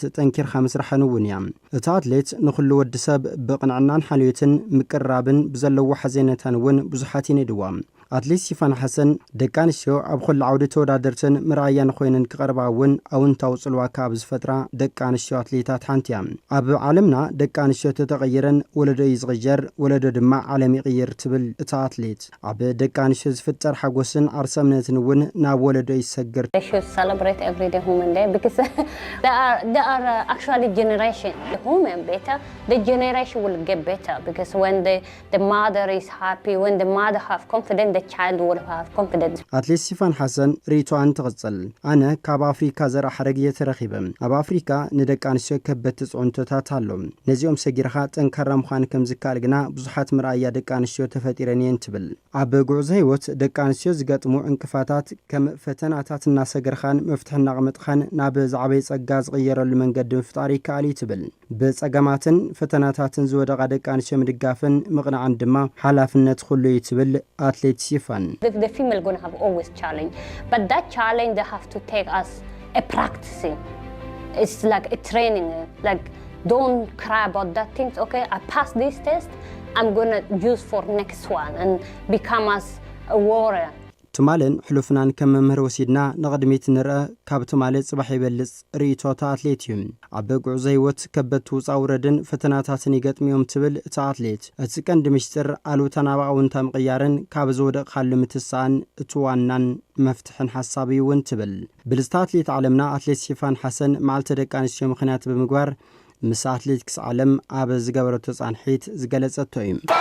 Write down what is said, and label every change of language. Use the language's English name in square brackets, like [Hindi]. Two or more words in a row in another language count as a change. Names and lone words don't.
[Tigrinya] ጠንኪርካ ምስራሕን እውን እያ እታ ኣትሌት ንኹሉ ወዲ ሰብ ብቕንዕናን ሓልዮትን ምቅራብን ብዘለዎ ሓዘነታን እውን ብዙሓት ይነድዋ ኣትሌት ሲፋን ሓሰን ደቂ ኣንስትዮ ኣብ ኩሉ ዓውዲ ተወዳደርትን ምርኣያን ኮይነን ክቐርባ እውን ኣውንታዊ ጽልዋ ካብ ዝፈጥራ ደቂ ኣንስትዮ ኣትሌታት ሓንቲ እያ ኣብ ዓለምና ደቂ ኣንስትዮ ተተቐይረን ወለዶ እዩ ዝቕየር ወለዶ ድማ ዓለም ይቕይር ትብል እታ ኣትሌት ኣብ ደቂ ኣንስትዮ ዝፍጠር ሓጎስን ዓርሰ እምነትን እውን ናብ ወለዶ ይሰግር [English] They should celebrate every day Women Day because they are actually generation the women better the generation will get better because when the mother is happy when the mother have confidence the child will have confidence [Tigrinya] ኣትሌት ሲፋን ሓሰን ሪቷን ትቕጽል ኣነ ካብ ኣፍሪካ ዘርአ ሓረግ የተረኺበ ኣብ ኣፍሪካ ንደቂ ኣንስትዮ ከበድቲ ጽዑንቶታት ኣሎ ነዚኦም ሰጊርኻ ጠንካራ ምዃን ከም ዝከኣል ግና ብዙሓት ምርኣያ ደቂ ኣንስትዮ ተፈጢረን እየን ትብል ኣብ ጉዕዞ ህይወት ደቂ ኣንስትዮ ዝገጥሙ እንቅፋታት ከም ፈተናታት እናሰገርኻን መፍትሒ እናቕመጥኻን ናብ ዝዓበየ ጸጋ ዝቕየረሉ መንገዲ ምፍጣር ይከኣል እዩ ትብል ብጸገማትን ፈተናታትን ዝወደቓ ደቂ ኣንስትዮ ምድጋፍን ምቕናዕን ድማ ሓላፍነት ኩሉ እዩ ትብል ኣትሌት Sifan. [English] The female gonna have always challenge, but that challenge they have to take as a practicing. It's like a training. Like don't cry about that things. Okay, I passed this test. I'm gonna use for next one and become as a warrior. [Tigrinya] ትማልን ሕሉፍናን ከም መምህር ወሲድና ንቕድሚት ንርአ ካብ ትማል ጽባሕ ይበልጽ ርእቶታ ኣትሌት እዩ ኣብ ጉዕዞ ህይወት ከበድቲ ውፃ ውረድን ፈተናታትን ይገጥሚዮም ትብል እታ ኣትሌት እቲ ቀንዲ ምስጢር ኣሉታ ናብ ኣውንታ ምቕያርን ካብ ዝወደቕካሉ ምትሳእን እቲ ዋናን መፍትሕን ሓሳብ እዩ እውን ትብል ብልጽታ ኣትሌት ዓለምና ኣትሌት ሲፋን ሓሰን መዓልቲ ደቂ ኣንስትዮ ምኽንያት ብምግባር ምስ ኣትሌቲክስ ዓለም ኣብ ዝገበረቶ ጻንሒት ዝገለጸቶ እዩ